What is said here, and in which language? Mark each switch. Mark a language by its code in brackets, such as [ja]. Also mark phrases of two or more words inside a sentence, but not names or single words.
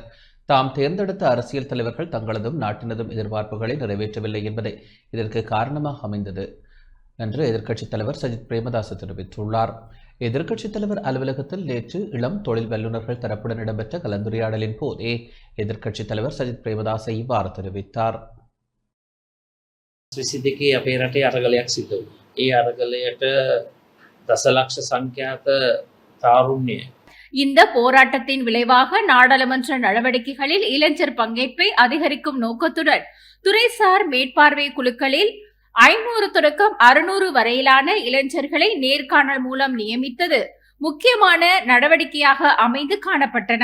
[ta] தாம் தேர்ந்தெடுத்த அரசியல் தலைவர்கள் தங்களதும் நாட்டினதும் எதிர்பார்ப்புகளை நிறைவேற்றவில்லை என்பதே இதற்கு காரணமாக அமைந்தது என்று எதிர்க்கட்சித் தலைவர் சஜித் பிரேமதாச தெரிவித்துள்ளார். எதிர்க்கட்சித் தலைவர் அலுவலகத்தில் நேற்று இளம் தொழில் வல்லுநர்கள் தரப்புடன் இடம்பெற்ற கலந்துரையாடலின் போதே எதிர்க்கட்சித் தலைவர் சஜித் பிரேமதாச இவ்வாறு தெரிவித்தார். [si] 22 අපේ රටේ අරගලයක් සිද්ධ වුණා. ඒ අරගලයට දසලක්ෂ සංඛ්‍යාත තාරුණ්‍ය [ta] இந்த போராட்டத்தின் விளைவாக நாடாளுமன்ற நடவடிக்கைகளில் இளைஞர் பங்கேற்பை அதிகரிக்கும் நோக்கத்துடன் துறைசார் மேற்பார்வை குழுக்களில் 500 தொடக்கம் 600 வரையிலான இளைஞர்களை நேர்காணல் மூலம் நியமித்தது முக்கியமான நடவடிக்கையாக அமைந்து காணப்பட்டன.